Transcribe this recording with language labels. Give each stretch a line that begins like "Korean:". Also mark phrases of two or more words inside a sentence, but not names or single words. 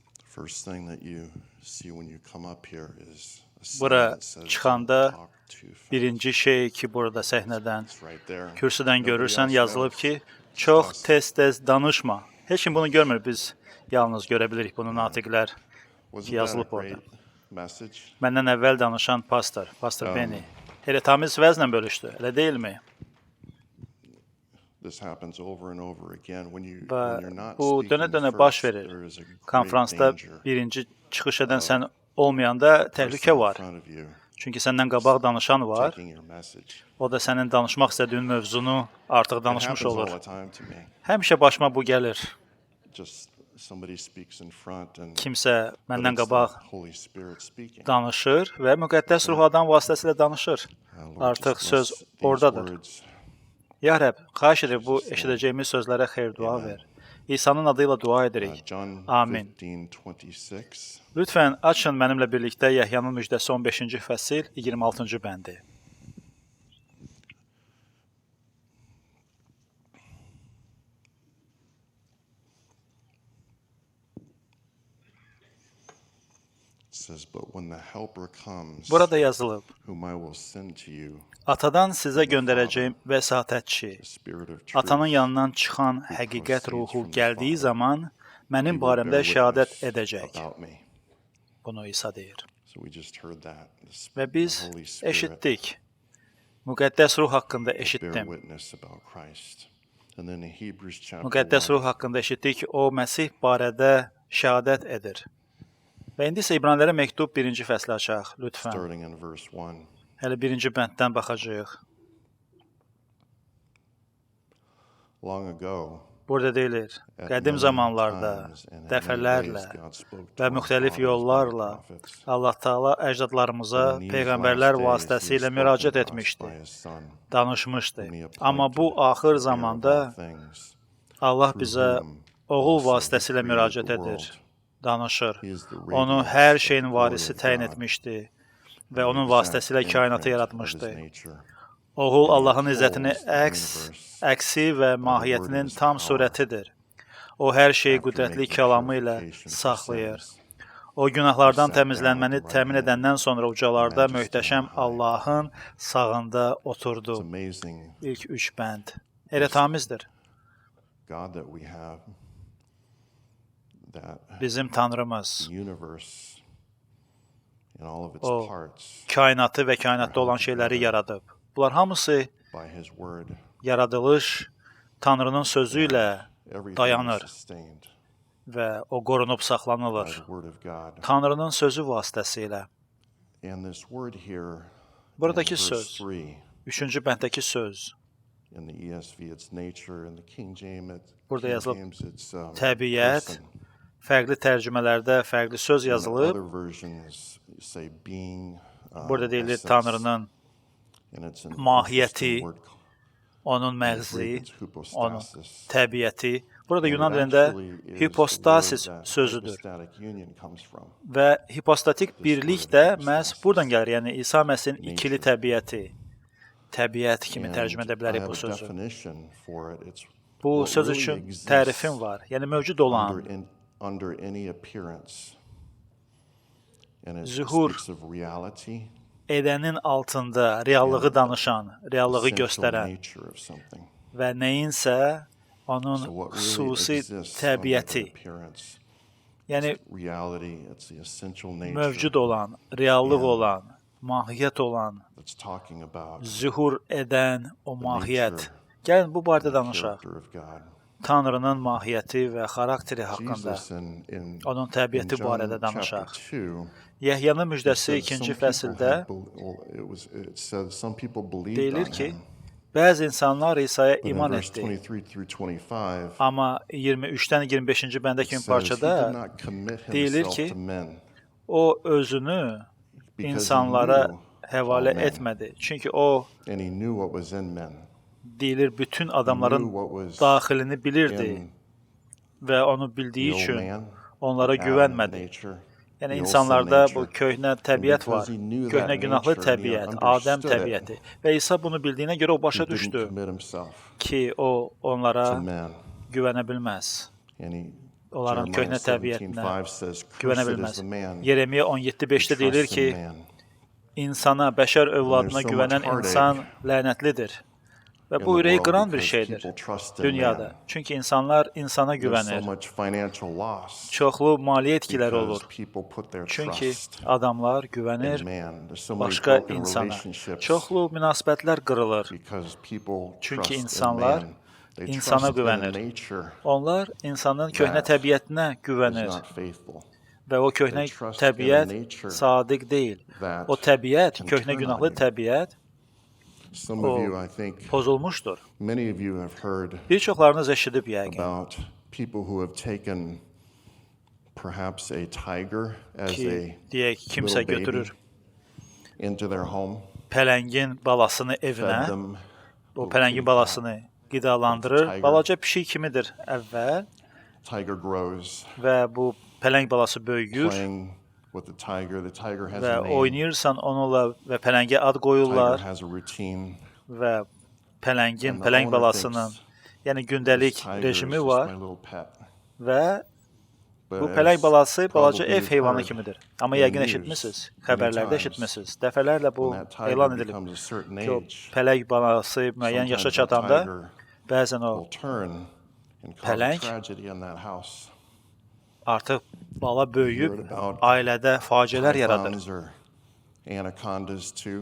English: First thing that you see when you come up here is a sign
Azerbaijani: Bura
English: that says
Azerbaijani: çıxanda
English: talk to
Azerbaijani: birinci şey ki, burada səhnədən,
English: It's right there.
Azerbaijani: kürsüdən
English: Nobody
Azerbaijani: görürsən,
English: else
Azerbaijani: yazılıb
English: knows.
Azerbaijani: ki,
English: Just
Azerbaijani: çox
English: us.
Azerbaijani: tez-tez danışma. Heç kim bunu görmür, biz yalnız görə bilirik bunu natiqlər ki,
English: Wasn't that a
Azerbaijani: yazılıb orada.
English: great message?
Azerbaijani: Məndən əvvəl danışan pastor Benny, elə tamiz vəzlə bölüşdü, elə deyilmi?
English: This happens over and over again. When
Azerbaijani: Və
English: you're not
Azerbaijani: bu
English: speaking
Azerbaijani: dönə-dönə baş
English: first,
Azerbaijani: verir.
English: there is a great
Azerbaijani: Konfransda
English: danger
Azerbaijani: birinci çıxış edən sən olmayanda təhlükə
English: person in
Azerbaijani: var.
English: front of you
Azerbaijani: Çünki səndən qabaq danışan var.
English: taking your message.
Azerbaijani: O da sənin danışmaq istədiyin mövzunu artıq
English: It
Azerbaijani: danışmış
English: happens all
Azerbaijani: olur.
English: the time to me.
Azerbaijani: Həmişə başıma bu gəlir.
English: Just somebody speaks in front and
Azerbaijani: Kimsə
English: but
Azerbaijani: məndən
English: it's the
Azerbaijani: qabaq
English: Holy Spirit speaking.
Azerbaijani: danışır və müqəddəs ruh adam vasitəsilə danışır.
English: Lord,
Azerbaijani: Artıq
English: just
Azerbaijani: söz
English: bless these
Azerbaijani: oradadır.
English: words.
Azerbaijani: Ya Rəbb, xahiş edir bu eşidəcəyimiz sözlərə xeyir dua ver. İsa'nın adıyla dua edirik. John Amin. 15:26. Lütfən açın mənimlə birlikdə Yəhyanın müjdəsi 15-ci fəsil 26-cı bəndi.
English: It says, "But when the Helper comes,
Azerbaijani: Burada yazılıb:
English: whom I will send to you,
Azerbaijani: Atadan sizə göndərəcəyim vəsatətçi,
English: the Spirit of truth,
Azerbaijani: atanın yanından çıxan həqiqət ruhu gəldiyi zaman mənim barəmdə şəhadət edəcək.
English: about me."
Azerbaijani: Bunu İsa deyir.
English: So we just heard that.
Azerbaijani: Və biz
English: The Holy Spirit
Azerbaijani: eşitdik. Müqəddəs ruh haqqında
English: bear
Azerbaijani: eşitdim.
English: witness about Christ. And then in Hebrews chapter
Azerbaijani: Müqəddəs 1, ruh haqqında eşitdik ki, o Məsih barədə şəhadət edir. Və indi isə İbranilərə məktub 1-ci fəsli açaq, lütfən.
English: starting in verse 1.
Azerbaijani: Hələ 1-ci bənddən baxacağıq.
English: Long ago,
Azerbaijani: Burada deyilir,
English: at
Azerbaijani: qədim
English: many
Azerbaijani: zamanlarda,
English: times and in many
Azerbaijani: dəfələrlə
English: ways, God spoke to
Azerbaijani: və
English: our
Azerbaijani: müxtəlif
English: fathers by
Azerbaijani: yollarla
English: prophets.
Azerbaijani: Allah Taala əcdadlarımıza
English: But in these
Azerbaijani: peyğəmbərlər
English: last days, he
Azerbaijani: vasitəsilə
English: has
Azerbaijani: müraciət
English: spoken to us
Azerbaijani: etmişdi,
English: by his Son,
Azerbaijani: danışmışdı.
English: whom he
Azerbaijani: Amma bu
English: appointed
Azerbaijani: axır
English: heir of
Azerbaijani: zamanda
English: all things,
Azerbaijani: Allah
English: through
Azerbaijani: bizə
English: whom
Azerbaijani: oğul
English: also he
Azerbaijani: vasitəsilə
English: created
Azerbaijani: müraciət
English: the
Azerbaijani: edir,
English: world.
Azerbaijani: danışır.
English: He is the
Azerbaijani: Onu
English: radiance
Azerbaijani: hər
English: of
Azerbaijani: şeyin
English: the glory
Azerbaijani: varisi
English: of
Azerbaijani: təyin
English: God,
Azerbaijani: etmişdi və
English: the
Azerbaijani: onun
English: exact
Azerbaijani: vasitəsilə kainatı
English: imprint
Azerbaijani: yaratmışdı.
English: of his nature.
Azerbaijani: Oğul
English: And he
Azerbaijani: Allahın
English: upholds
Azerbaijani: izzətini
English: the
Azerbaijani: əksi və mahiyyətinin
English: his
Azerbaijani: tam
English: power.
Azerbaijani: surətidir. O hər şeyi
English: After
Azerbaijani: qüdrətli
English: making
Azerbaijani: kəlamı ilə
English: purification for
Azerbaijani: saxlayır.
English: sins,
Azerbaijani: O günahlardan
English: He sat
Azerbaijani: təmizlənməni
English: down at the
Azerbaijani: təmin
English: right hand
Azerbaijani: edəndən sonra ucalarda
English: of the majesty
Azerbaijani: möhtəşəm
English: on high.
Azerbaijani: Allahın sağında
English: It's
Azerbaijani: oturdu.
English: amazing,
Azerbaijani: İlk 3 bənd. Elə tamizdir.
English: God, that we have that
Azerbaijani: Bizim Tanrımız
English: the universe in all of its
Azerbaijani: O
English: parts
Azerbaijani: kainatı və kainatda olan şeyləri yaradıb. Bunlar hamısı
English: by his word.
Azerbaijani: yaradılış Tanrının sözü ilə
English: Everything
Azerbaijani: dayanır
English: is sustained
Azerbaijani: və o qorunub
English: by
Azerbaijani: saxlanılır.
English: the word of God.
Azerbaijani: Tanrının sözü vasitəsilə.
English: And this word here
Azerbaijani: Buradakı
English: in verse
Azerbaijani: söz, 3, 3-cü bənddəki söz,
English: in the ESV it's nature, in the King James,
Azerbaijani: Burada yazılıb,
English: it's
Azerbaijani: təbiət,
English: person.
Azerbaijani: fərqli tərcümələrdə fərqli söz
English: And
Azerbaijani: yazılıb.
English: other versions say being,
Azerbaijani: Burada deyilir
English: essence,
Azerbaijani: Tanrının
English: and it's an
Azerbaijani: mahiyyəti,
English: interesting word.
Azerbaijani: onun
English: In Greek,
Azerbaijani: məğzi,
English: it's
Azerbaijani: onun
English: hypostasis.
Azerbaijani: təbiəti. Burada
English: And
Azerbaijani: Yunan
English: it
Azerbaijani: dilində
English: actually is the
Azerbaijani: hipostasis
English: word that
Azerbaijani: sözüdür.
English: hypostatic union comes from.
Azerbaijani: Və hipostatik birlik də məhz buradan gəlir. Yəni İsa Məsihin ikili təbiəti. Təbiət kimi
English: And
Azerbaijani: tərcümə edə
English: I
Azerbaijani: bilərik
English: have
Azerbaijani: bu
English: a
Azerbaijani: sözü.
English: definition for it. It's
Azerbaijani: Bu
English: what
Azerbaijani: söz
English: really
Azerbaijani: üçün
English: exists
Azerbaijani: tərifim var. Yəni mövcud olan,
English: under any appearance. And it
Azerbaijani: Zuhur
English: speaks of reality,
Azerbaijani: edənin altında reallığı danışan, reallığı
English: essential
Azerbaijani: göstərən
English: nature of something.
Azerbaijani: və nəyinsə onun
English: So what really
Azerbaijani: xüsusi
English: exists under
Azerbaijani: təbiəti.
English: the appearance,
Azerbaijani: Yəni
English: reality, it's the essential nature
Azerbaijani: mövcud olan, reallıq
English: Yeah.
Azerbaijani: olan, mahiyyət olan,
English: that's talking about
Azerbaijani: zühur edən o
English: the
Azerbaijani: mahiyyət.
English: nature
Azerbaijani: Gəlin bu barədə
English: and
Azerbaijani: danışaq.
English: character of God.
Azerbaijani: Tanrının mahiyyəti və xarakteri haqqında,
English: Jesus in
Azerbaijani: onun təbiəti John barədə
English: chapter
Azerbaijani: danışaq. 2, Yəhyanın müjdəsi
English: said
Azerbaijani: 2-ci
English: some people
Azerbaijani: fəsildə
English: had it said some people believed
Azerbaijani: deyilir
English: on
Azerbaijani: ki,
English: him.
Azerbaijani: bəzi insanlar İsa'ya
English: But in
Azerbaijani: iman
English: verse
Azerbaijani: etdi.
English: 23 through 25,
Azerbaijani: Amma 23-dən 25-ci bəndə
English: it
Azerbaijani: kimi
English: says he did
Azerbaijani: parçada
English: not commit
Azerbaijani: deyilir
English: himself
Azerbaijani: ki,
English: to men
Azerbaijani: o özünü
English: because he
Azerbaijani: insanlara
English: knew
Azerbaijani: həvalə
English: all men.
Azerbaijani: etmədi. Çünki o
English: And he knew what was in men.
Azerbaijani: deyilir bütün
English: He
Azerbaijani: adamların
English: knew what was
Azerbaijani: daxilini bilirdi
English: in
Azerbaijani: və onu
English: the
Azerbaijani: bildiyi
English: old
Azerbaijani: üçün
English: man,
Azerbaijani: onlara Adam güvənmədi.
English: nature,
Azerbaijani: Yəni
English: the old
Azerbaijani: insanlarda
English: sin
Azerbaijani: bu
English: nature.
Azerbaijani: köhnə təbiət
English: because
Azerbaijani: var,
English: he knew that
Azerbaijani: köhnə günahlı
English: nature and he
Azerbaijani: təbiət,
English: understood
Azerbaijani: Adəm it, təbiəti. Və İsa bunu bildiyinə görə o başa
English: he didn't
Azerbaijani: düşdü
English: commit himself
Azerbaijani: ki, o
English: to
Azerbaijani: onlara
English: men.
Azerbaijani: güvənə bilməz.
English: And he
Azerbaijani: onların Jeremiah köhnə təbiətinə
English: 17:5 says,
Azerbaijani: güvənə
English: "Cursed is
Azerbaijani: bilməz.
English: the man
Azerbaijani: Yeremiya
English: who
Azerbaijani: 17:5-də deyilir
English: trusts
Azerbaijani: ki,
English: in man."
Azerbaijani: insana, bəşər övladına
English: so much
Azerbaijani: güvənən
English: heartache
Azerbaijani: insan lənətlidir. Və
English: in
Azerbaijani: bu
English: the
Azerbaijani: ürəyi
English: world
Azerbaijani: qıran bir
English: because
Azerbaijani: şeydir
English: people trust in
Azerbaijani: dünyada.
English: man.
Azerbaijani: Çünki insanlar insana
English: There's so
Azerbaijani: güvənir.
English: much financial loss
Azerbaijani: Çoxlu maliyyə itkiləri
English: because
Azerbaijani: olur.
English: people put their
Azerbaijani: Çünki
English: trust
Azerbaijani: adamlar
English: in
Azerbaijani: güvənir
English: man. There's so many
Azerbaijani: başqa
English: broken
Azerbaijani: insana.
English: relationships
Azerbaijani: Çoxlu münasibətlər qırılır.
English: because people
Azerbaijani: Çünki
English: trust in
Azerbaijani: insanlar
English: man. They
Azerbaijani: insana
English: trust in a
Azerbaijani: güvənir.
English: nature
Azerbaijani: Onlar insanın köhnə
English: that
Azerbaijani: təbiətinə
English: is
Azerbaijani: güvənir
English: not faithful.
Azerbaijani: və o köhnə
English: They trust in a
Azerbaijani: təbiət
English: nature
Azerbaijani: sadiq deyil.
English: that
Azerbaijani: O təbiət,
English: can
Azerbaijani: köhnə
English: turn on
Azerbaijani: günahlı
English: you.
Azerbaijani: təbiət
English: Some
Azerbaijani: o
English: of you, I think,
Azerbaijani: pozulmuşdur.
English: many of you have heard
Azerbaijani: Bir çoxlarınız eşidib yəqin
English: about people who have taken perhaps a tiger as
Azerbaijani: ki,
English: a
Azerbaijani: deyək kimsə
English: little baby
Azerbaijani: götürür
English: into their home,
Azerbaijani: pələngin balasını
English: fed
Azerbaijani: evinə,
English: them,
Azerbaijani: o
English: little
Azerbaijani: pələngin
English: kitty
Azerbaijani: balasını qidalandırır.
English: Tiger.
Azerbaijani: Balaca pişik kimidir əvvəl
English: tiger grows,
Azerbaijani: və bu pələng balası böyüyür
English: playing with the tiger. The tiger has
Azerbaijani: və
English: a name.
Azerbaijani: oynayırsan onunla və pələngə ad
English: Tiger
Azerbaijani: qoyurlar
English: has a routine.
Azerbaijani: və pələngin,
English: And the
Azerbaijani: pələng
English: owner
Azerbaijani: balasının
English: thinks,
Azerbaijani: yəni
English: "This
Azerbaijani: gündəlik
English: tiger is
Azerbaijani: rejimi
English: just
Azerbaijani: var
English: my little pet."
Azerbaijani: və
English: But
Azerbaijani: bu
English: as
Azerbaijani: pələng balası balaca
English: probably
Azerbaijani: ev
English: you've
Azerbaijani: heyvanı
English: heard
Azerbaijani: kimidir. Amma
English: in the
Azerbaijani: yəqin
English: news
Azerbaijani: eşitmisiniz,
English: many
Azerbaijani: xəbərlərdə
English: times,
Azerbaijani: eşitmisiniz. Dəfələrlə bu
English: when that tiger
Azerbaijani: elan edilib
English: becomes a certain
Azerbaijani: ki, o
English: age,
Azerbaijani: pələng balası müəyyən yaşa
English: sometimes that
Azerbaijani: çatanda
English: tiger
Azerbaijani: bəzən o
English: will turn and cause a
Azerbaijani: Pələng
English: tragedy in that house.
Azerbaijani: artıq bala böyüyüb
English: Heard about
Azerbaijani: ailədə faciələr yaradır.
English: Pythons or anacondas too.